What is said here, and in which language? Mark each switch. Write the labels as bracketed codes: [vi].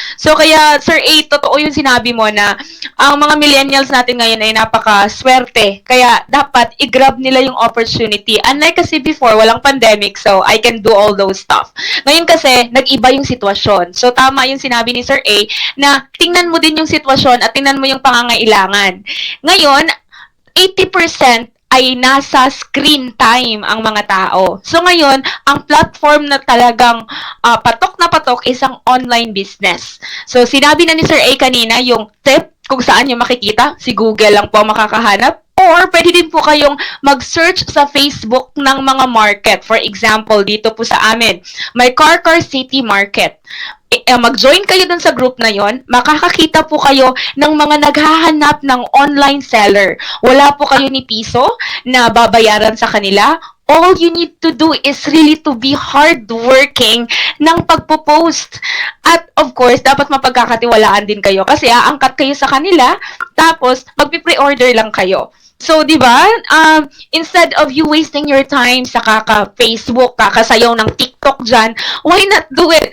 [tl] So kaya, Sir A, totoo yung sinabi mo na ang mga millennials natin ngayon ay napaka-swerte. Kaya dapat i-grab nila yung opportunity. [en] Unlike kasi before, walang pandemic, so I can do all those stuff. [tl] Ngayon kasi, nag-iba yung sitwasyon. So tama yung sinabi ni Sir A na tingnan mo din yung sitwasyon at tingnan mo yung pangangailangan. Ngayon, 80% ay nasa screen time ang mga tao. So ngayon, ang platform na talagang patok na patok is ang online business. So sinabi na ni Sir A kanina yung tip kung saan nyo makikita, si Google lang po magkakahanap. Or pwede din po kayong mag-search sa Facebook ng mga market. [en] For example, [tl] dito po sa amin, may Car City Market. Mag-join kayo dun sa group na yon, makakakita po kayo ng mga naghahanap ng online seller. Wala po kayo ni piso na babayaran sa kanila. [en] All you need to do is really to be hardworking [tl] ng pagpo-post. At of course, dapat mapagkakatiwalaan din kayo kasi aangkat kayo sa kanila, tapos magpi-pre-order lang kayo. [en] So, [tl] di ba, [en] instead of you wasting your time [tl] sa kaka-Facebook, kakasayaw ng TikTok dyan, [en] why not do it?